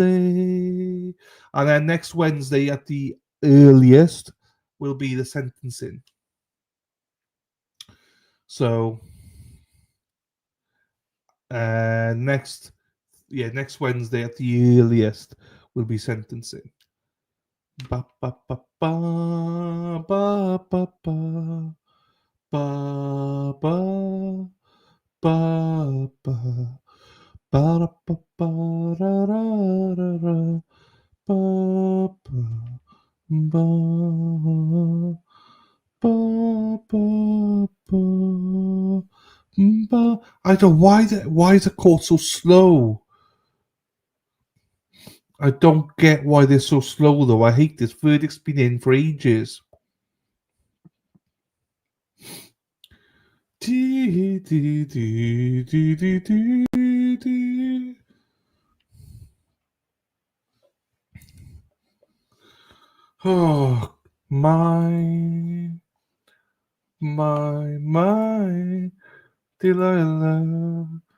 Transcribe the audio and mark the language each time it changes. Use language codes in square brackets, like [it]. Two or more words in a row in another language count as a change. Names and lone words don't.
[en] And then next Wednesday at the earliest will be the sentencing. So, next Wednesday at the earliest will be sentencing. Ba ba ba ba ba ba ba ba ba ba ba ba ba ba ra ra ra ra ba ba ba ba ba ba ba. I don't why is the court so slow? I don't get why they're so slow though. I hate this. Verdict's been in for ages. Oh, my Delilah.